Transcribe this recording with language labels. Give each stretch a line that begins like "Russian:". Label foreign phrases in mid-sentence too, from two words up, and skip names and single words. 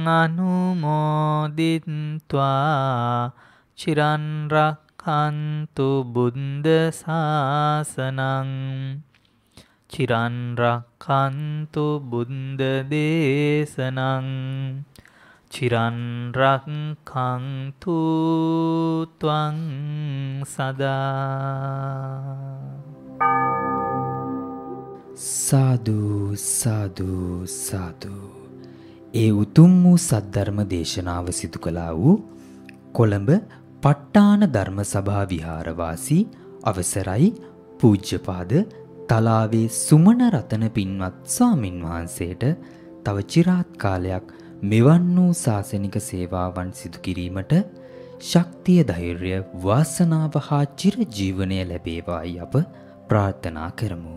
Pali: අනුමෝදිත්වා චිරන් රක්ඛන්තු බුද්ධ ශාසනං චිරන් රක්ඛන්තු බුද්ධ දේශනං චිරන් රක්ඛන්තු ත්වං සදා. සාදු සාදු සාදු.
Sinhala: ඒ උතුම් වූ සද්ධර්ම දේශනාව සිදු කළා වූ කොළඹ ප ဋ ාණ ධර්ම සභා විහාරවාසී අවසරයි පූජ්‍යපාද තලාවේ සුමන රතන පින්වත් ස්වාමින් වහන්සේට තව চিරාත් කාලයක් මෙවන් වූ ශාසනික සේවාවන් සිදු කිරීමට ශක්තිය, ධෛර්යය, වාසනාව හා චිර ජීවනය ලැබේවායි අප ප්‍රාර්ථනා කරමු.